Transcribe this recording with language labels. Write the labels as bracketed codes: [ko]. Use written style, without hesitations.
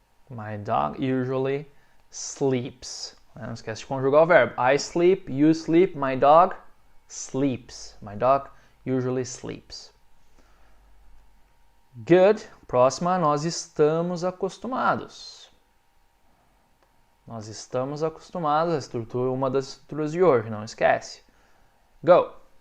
[en] My dog usually sleeps. [pt] Não esquece de conjugar o verbo. [en] I sleep, you sleep, my dog sleeps. My dog usually sleeps. Good. [pt] Próxima, nós estamos acostumados. Nós estamos acostumados a estrutura, uma das estruturas de hoje, não esquece. [en] Go.